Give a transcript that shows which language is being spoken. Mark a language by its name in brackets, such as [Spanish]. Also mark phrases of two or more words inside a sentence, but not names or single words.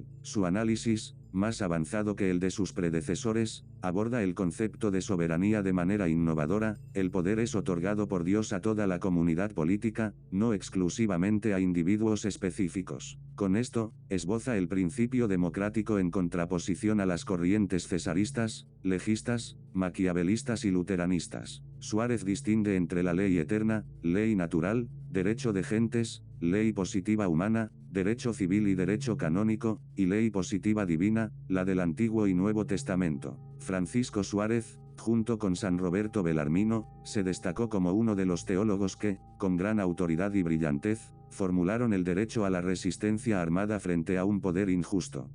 [Spanish] Su análisis, más avanzado que el de sus predecesores, aborda el concepto de soberanía de manera innovadora. El poder es otorgado por Dios a toda la comunidad política, no exclusivamente a individuos específicos. Con esto, esboza el principio democrático en contraposición a las corrientes cesaristas, legistas, maquiavelistas y luteranistas. Suárez distingue entre la ley eterna, ley natural, derecho de gentes, ley positiva humana, derecho civil y derecho canónico, y ley positiva divina, la del Antiguo y Nuevo Testamento. Francisco Suárez, junto con San Roberto Belarmino, se destacó como uno de los teólogos que, con gran autoridad y brillantez, formularon el derecho a la resistencia armada frente a un poder injusto.